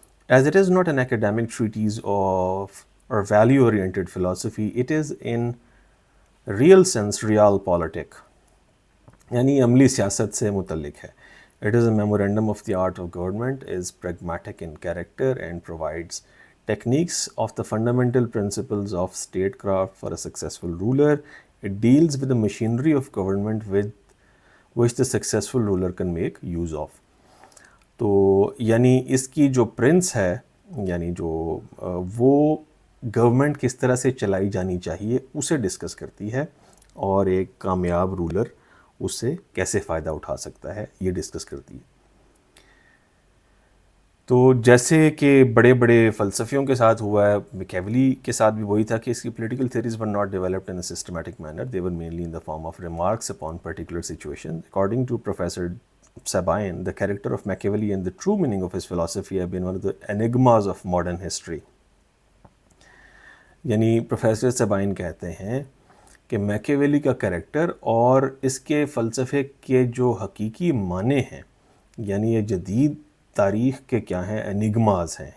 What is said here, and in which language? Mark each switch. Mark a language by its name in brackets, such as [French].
[English] As it is not an academic treatise of or value-oriented philosophy, it is in real sense realpolitik. [Urdu] یعنی عملی سیاست سے متعلق ہے. [English] It is a memorandum of the art of government, is pragmatic in character and provides techniques of the fundamental principles of statecraft for a successful ruler. It deals with the machinery of government with which the successful ruler can make use of. [Urdu] تو یعنی اس کی جو prince ہے یعنی جو وہ government کس طرح سے چلائی جانی چاہیے اسے ڈسکس کرتی ہے اور ایک کامیاب رولر اس سے کیسے فائدہ اٹھا سکتا ہے یہ ڈسکس کرتی ہے. تو جیسے کہ بڑے بڑے فلسفیوں کے ساتھ ہوا ہے میکیولی کے ساتھ بھی وہی تھا کہ اس کی political theories [English] Were not developed in a systematic manner, they were mainly in the form of remarks upon particular situation. According to professor Sabine, the character of Machiavelli and the true meaning of his philosophy have been one of the enigmas of modern history. [Urdu] یعنی professor سبائن کہتے ہیں کہ میکیویلی کا character اور اس کے فلسفے کے جو حقیقی معنی ہیں یعنی یہ جدید تاریخ کے کیا ہیں انگماز ہیں.